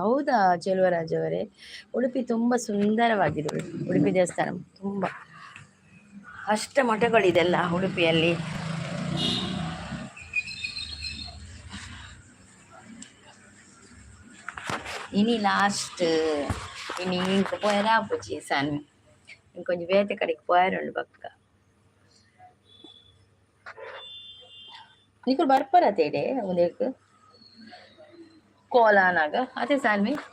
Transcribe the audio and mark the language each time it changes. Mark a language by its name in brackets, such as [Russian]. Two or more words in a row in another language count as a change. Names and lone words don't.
[Kannada] ಹೌದಾ ಚೆಲುವರಾಜ್ ಅವರೇ, ಉಡುಪಿ ತುಂಬ ಸುಂದರವಾಗಿದೆ. ಉಡುಪಿ ದೇವಸ್ಥಾನ ತುಂಬ ಅಷ್ಟ ಮಠಗಳಿದೆಲ್ಲ ಉಡುಪಿಯಲ್ಲಿ. [Tulu] ಇನಿ ಲಾಸ್ಟ್ ಇನಿ ಇಂಕ ಪೋಯರ ಆಪುಜಿ ಸಾನ್ವಿ, ಇಂಕೊಂಚ ಬೇತೆ ಕಡೆಗೆ ಪೋಯರುಂಡು ಪಕ್ಕ. ನಿಕುಲು ಬರ್ಪರ ತೇಡೆ ಉದೇಕ್ ಕೋಲಾನಾಗ ಅದೇ ಸಾನ್ವಿ.